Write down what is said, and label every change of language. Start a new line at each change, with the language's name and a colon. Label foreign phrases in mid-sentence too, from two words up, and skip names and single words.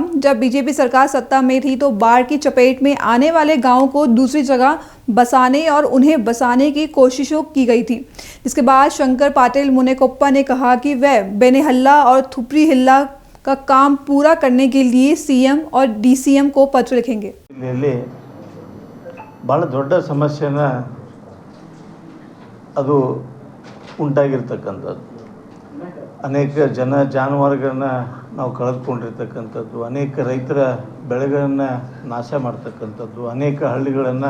Hindi: जब बीजेपी सरकार सत्ता में थी तो बाढ़ की चपेट में आने वाले गांवों को दूसरी जगह बसाने और उन्हें बसाने की कोशिशों की गई थी। इसके बाद शंकर पाटिल मुन्नेकोप्पा ने कहा कि वह बेन्ने हल्ला और थुपरी हल्ला का काम पूरा करने के लिए सीएम और डीसीएम को पत्र लिखेंगे।
Kannada: ಭಾಳ ದೊಡ್ಡ ಸಮಸ್ಯೆನ ಅದು ಉಂಟಾಗಿರ್ತಕ್ಕಂಥದ್ದು. ಅನೇಕ ಜಾನುವಾರುಗಳನ್ನ ನಾವು ಕಳೆದುಕೊಂಡಿರ್ತಕ್ಕಂಥದ್ದು, ಅನೇಕ ರೈತರ ಬೆಳೆಗಳನ್ನು ನಾಶ ಮಾಡ್ತಕ್ಕಂಥದ್ದು, ಅನೇಕ ಹಳ್ಳಿಗಳನ್ನು